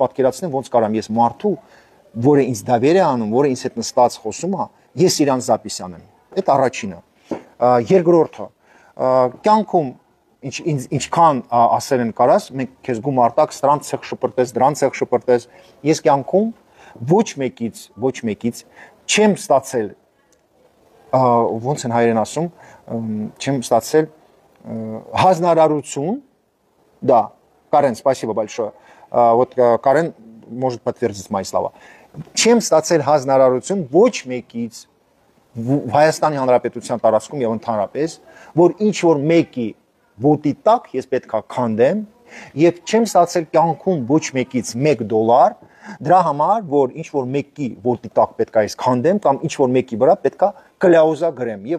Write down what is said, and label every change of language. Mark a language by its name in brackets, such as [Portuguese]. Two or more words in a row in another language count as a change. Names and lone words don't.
[Armenian] պատկերացնել ոնց կարամ ես մարդու, որը ինձ դավեր է անում, որը ինձ հետ նստած խոսում է, ես իրան զապիս անեմ։ Այդ առաջինը։ Երկրորդը, կյանքում ինչքան ասել են կարաս, մենք քեզ գումարտակ, սրանց ցեղ շպրտես, դրանց ցեղ շպրտես, ես կյանքում ոչ մեկից չեմ ստացել, ոնց են հայերեն ասում, չեմ ստացել հանրարարություն, [Russian] да, Карен, спасибо большое. Вот Карен может подтвердить мои слова. [Armenian] Չեմ ստացել հանրարարություն ոչ մեկից Հայաստանի Հանրապետության տարածքում եւ ընդհանրապես, որ ինչ որ մեկի ոտի տակ ես պետքա քանդեմ եւ չեմ ստացել կյանքում ոչ մեկից $1 դրա համար, որ ինչ որ մեկի ոտի տակ պետքա ես քանդեմ կամ ինչ որ մեկի վրա պետքա կլաուզա գրեմ եւ